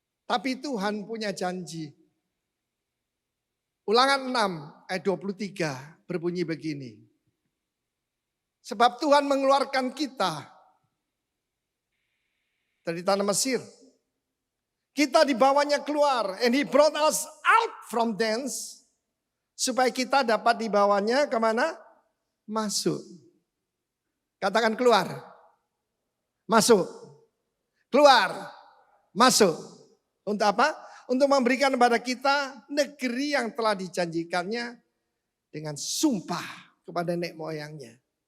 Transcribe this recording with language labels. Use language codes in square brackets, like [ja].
[id] Tapi Tuhan punya janji. Ulangan 6 ayat 23 berbunyi begini. Sebab Tuhan mengeluarkan kita dari tanah Mesir. Kita dibawanya keluar. [en] And he brought us out from thence. [id] Supaya kita dapat dibawanya kemana? Masuk. Katakan keluar. Masuk. Keluar. Masuk. Untuk apa? Untuk memberikan kepada kita negeri yang telah dijanjikannya dengan sumpah kepada nenek moyangnya.